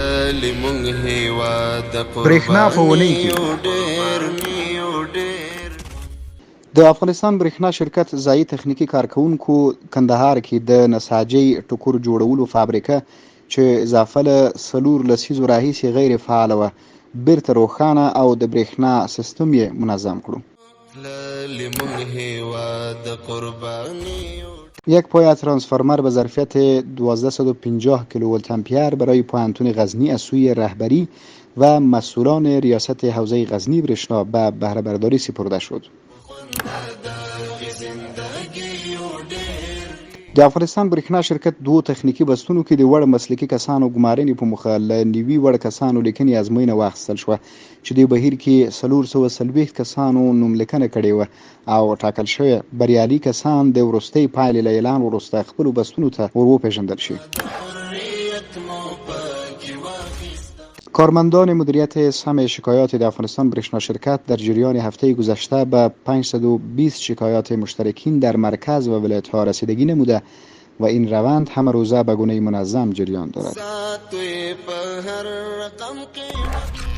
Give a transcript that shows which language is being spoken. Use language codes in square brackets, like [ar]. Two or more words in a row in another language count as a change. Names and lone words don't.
[ps] برېښنا په اونۍ کې د افغانستان برېښنا شرکت ځایي تخنیکي کارکوونکو کندهار کې د نساجۍ ټوکر جوړولو فابریکه چې اضافه له 4 لسیزو راهیسې غیر فعاله وه بیرته روښانه او د برېښنا سیستم یې منظم کړو. [fa] یک پایه ترانسفورمر به ظرفیت 1250 کیلوولت امپیر برای پوهنتون غزنی از سوی رهبری و مسئولان ریاست حوزه غزنی برېښنا به بهره برداری سپرده شد. [ps] د افغانستان برېښنا شرکت 2 تخنیکي بستونو کې د وړ مسلکي کسانو ګمارنې په مخه له نوي وړ کسانو لیکنې ازموینه واخیستل شوه چې د بهیر کې 440 کسانو نوملیکنه کړې وه او ټاکل شوی بریالي کسان د وروستۍ پایلې له اعلان وروسته خپلو بستونو ته ور وپېژندل شي. [fa] کارمندان مدیریت سهم شکایات در افغانستان برېښنا شرکت در جریان هفته گذشته به 520 شکایات مشترکین در مرکز و ولایت‌ها رسیدگی نموده و این روند همه روزه به گونه منظم جریان دارد.